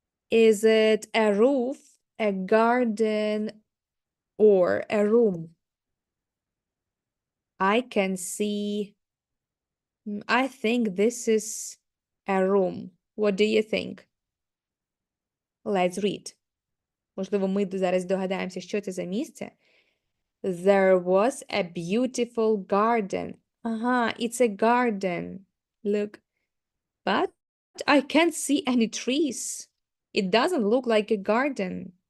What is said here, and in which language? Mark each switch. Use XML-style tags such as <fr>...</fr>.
<en>Is it a roof, a garden, or a room? I can see, I think this is a room. What do you think? Let's read.</en> <uk>Можливо, ми зараз догадаємося, що це за місце.</uk> <en>There was a beautiful garden. Ага, it's a garden. Look. But I can't see any trees. It doesn't look like a garden.</en>